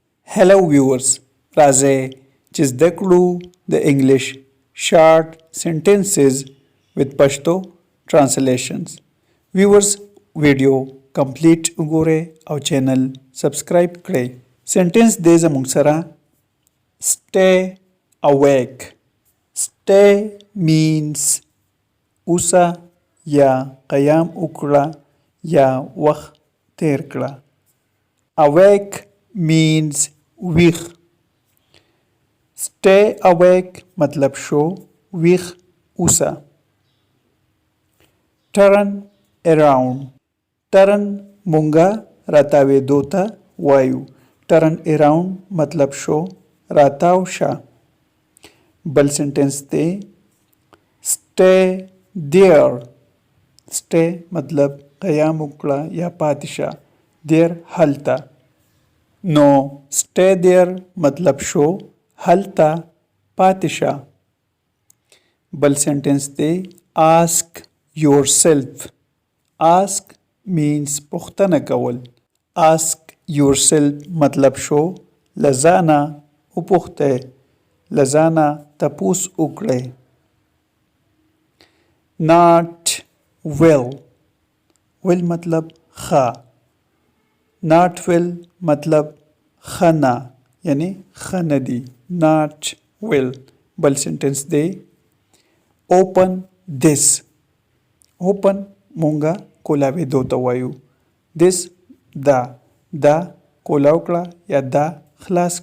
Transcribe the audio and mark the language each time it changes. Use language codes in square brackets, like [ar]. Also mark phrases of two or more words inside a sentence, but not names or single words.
[en] Hello viewers, [ps] راځئ چې زده کړو د انګلیش [en] short sentences with Pashto translations. [ps] Viewers ویډیو کمپلیټ وګورئ او چینل سبسکرایب کړئ. سنټنس دی زموږ سره [en] stay awake. Stay means [ps] اوسه یا قیام وکړه یا وخت تیر کړه. [en] Awake means ویخ. Stay awake [ps] مطلب شو ویخ اوسه. [en] Turn around. [ps] Turn مونږه راتاوېدو ته وایو. [en] Turn around [ps] مطلب شو راتاو شه. بل سنټنس دی [en] stay there. [ps] Stay مطلب قیام وکړه یا پاتې شه. there هلته. نو [en] stay there [ps] مطلب شو هلته پاتې شه. بل سنټنس دی [en] ask yourself. ask means [ps] پوښتنه کول. [en] ask yourself [ps] مطلب شو لزانه وپوښته لزانه تپوس وکړئ. [en] not well. [ps] well مطلب ښه. [en] not well [ps] مطلب ښه نه یعنی ښه نه دی. [en] not well. [ps] بل سنټنس دی [en] open this. [ps] open مونږه کولاوېدو ته وایو. this دا کولاو کړه یا دا خلاص